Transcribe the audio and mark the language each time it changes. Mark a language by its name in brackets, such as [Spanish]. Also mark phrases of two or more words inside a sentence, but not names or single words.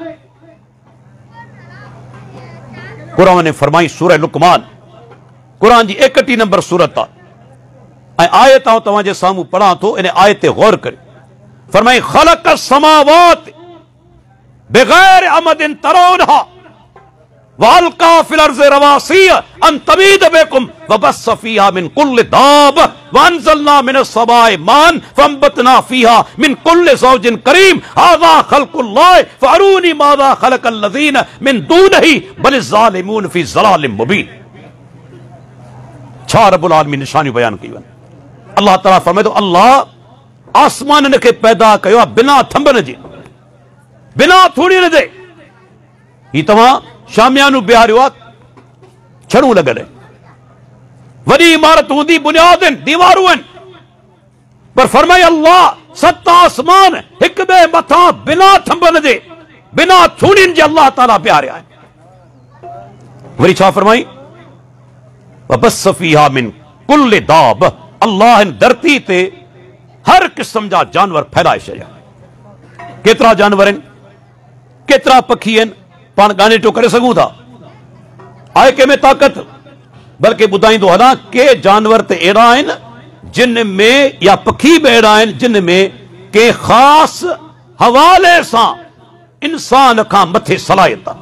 [Sindhi] क़ुरान ने फरमाई, सूरह लुक़मान, क़ुरान जी 61 नंबर सूरत आहे। ऐं आयत तव्हांजे साम्हूं पढ़ां थो, इन आयत ते गौर करे। [Arabic] फरमाई خلق السماوات بغير عمد ترونها وألقى في الأرض رواسي أن تميد بكم وبث فيها من كل دابة وأنزلنا من السماء ماء فأنبتنا فيها من كل زوج كريم هذا خلق الله فأروني ماذا خلق الذين من دونه بل الظالمون في ضلال مبين. [Sindhi] छा [Arabic] رب العالمين [Sindhi] निशानियूं बयान कयूं आहिनि। अल्लाह ताला फरमाए तो अल्लाह आसमान के पैदा कयो बिना थंबन जे, बिना थूड़ीन जे। ही तव्हां शामियानू बिहारियो आहे, छड़ू लॻल आहिनि, वॾी इमारत हूंदी, बुनियाद आहिनि, दीवारूं आहिनि, पर फरमाए अल्लाह सत आसमान हिक ॿिए मथां बिना थंबन जे, बिना थूड़ियुनि जे अल्लाह ताला बिहारिया आहिनि। वरी छा फरमाई, [Arabic] وبث فيها من كل داب, [Sindhi] अल्लाह हिन धरती ते हर क़िस्म जा जानवर फैलाए छॾिया। केतिरा जानवर आहिनि, केतिरा पखी आहिनि, पाण ॻाणे करे सघूं था? आहे कंहिंमें ताक़त? बल्कि ॿुधाईंदो हलां के जानवर त अहिड़ा आहिनि जिन में, या पखी बि अहिड़ा आहिनि जिन में के ख़ासि हवाले सां इंसान खां मथे सलाहियत आहे।